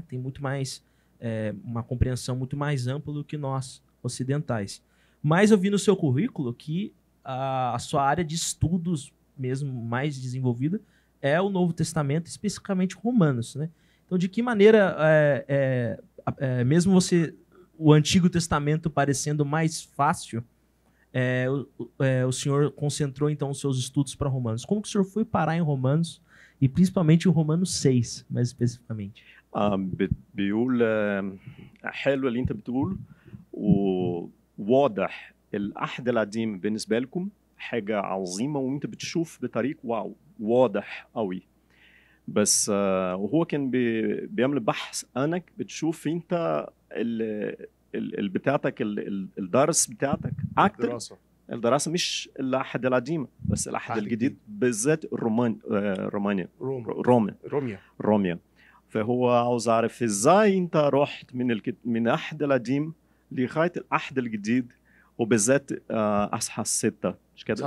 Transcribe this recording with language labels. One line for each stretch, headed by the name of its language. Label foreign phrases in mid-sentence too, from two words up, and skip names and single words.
Portuguese: Tem muito mais uma compreensão muito mais ampla do que nós ocidentais. Mas eu vi no seu currículo que a sua área de estudos mesmo mais desenvolvida é o Novo Testamento, especificamente Romanos, né? Então, de que maneira, mesmo o Antigo Testamento parecendo mais fácil, o senhor concentrou então os seus estudos para Romanos? Como que o senhor foi parar em Romanos e principalmente em Romanos 6, mais especificamente?
Arabic: بيقول حلو اللي انت بتقول وواضح العهد القديم بالنسبه لكم حاجه عظيمه وانت بتشوف بطريق واو واضح قوي بس وهو كان بيعمل بحث عنك بتشوف انت بتاعتك الدرس بتاعتك اكتر الدراسه مش العهد القديم بس العهد الجديد بالذات رومانيا روميا فهو عاوز اعرف ازاي انت رحت من العهد القديم لغايه العهد الجديد وبالذات اصحاح 6 مش كده؟